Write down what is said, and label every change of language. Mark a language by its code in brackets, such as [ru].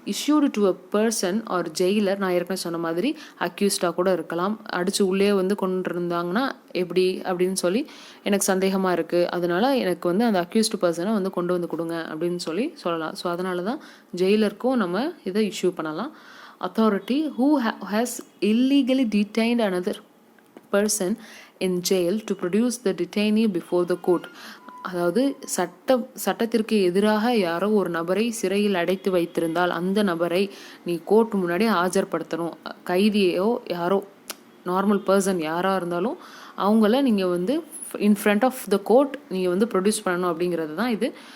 [en] Issued to a person or jailer. [ta] நான் ஏற்கனவே சொன்ன மாதிரி அக்யூஸ்டாக கூட இருக்கலாம், அடித்து உள்ளே வந்து கொண்டு இருந்தாங்கன்னா எப்படி அப்படின்னு சொல்லி எனக்கு சந்தேகமாக இருக்குது, அதனால எனக்கு வந்து அந்த அக்யூஸ்டு பர்சனை வந்து கொண்டு வந்து கொடுங்க அப்படின்னு சொல்லலாம். ஸோ அதனால தான் ஜெயிலருக்கும் நம்ம இதை இஷ்யூ பண்ணலாம். [en] Authority who has illegally detained another person in jail to produce the detainee before the court. [ta] அதாவது சட்டத்திற்கு எதிராக யாரோ ஒரு நபரை சிறையில் அடைத்து வைத்திருந்தால் அந்த நபரை நீ கோர்ட் முன்னாடி ஆஜர்படுத்தணும். கைதியோ யாரோ நார்மல் பர்சன் யாராக இருந்தாலும் அவங்கள நீங்கள் வந்து [en] in front of the court [ta] நீங்கள் வந்து ப்ரொடியூஸ் பண்ணணும் அப்படிங்கிறது தான் இது.